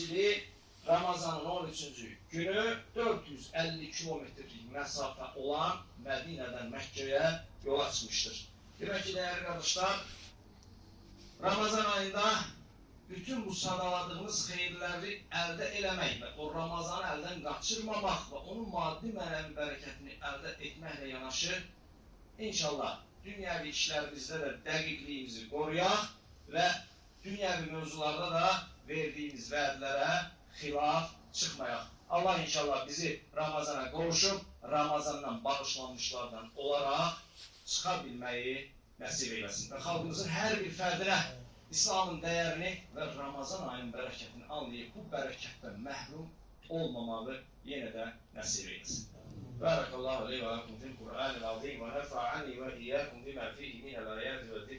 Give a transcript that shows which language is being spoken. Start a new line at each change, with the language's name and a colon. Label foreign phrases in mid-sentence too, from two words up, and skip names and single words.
Turkish: ili Ramazan'ın 13. günü 450 kilometrelik mesafe olan Medine'den Mekke'ye yola çıkmıştır. Demek ki değerli kardeşler,
Azerbaijani: Ramazan ayında bütün bu sadaladığımız hayırları elde eləmək və o Ramazanı əldən qaçırmamaq və onun maddi mənəvi bərəkətini əldə etməklə yanaşı, inşallah dünyəvi işlərimizdə də dəqiqliyimizi qoruyaq və dünyəvi mövzularda da verdiğimiz vədlərə xilaf çıxmayaq. Allah inşallah bizi Ramazana qovuşub, Ramazandan bağışlanmışlardan olaraq çıxa bilməyi nəsib eyləsin və xalqımızın hər bir fərdinə İslam'ın
Turkish: değerini ve Ramazan ayının bereketini anlayıp bu bereketten mehrum olmamalı yine de nasip eylesin.
Arabic: بارك الله عليه ولكم في القرآن العظيم ونفعني وإياكم بما فيه من الآيات و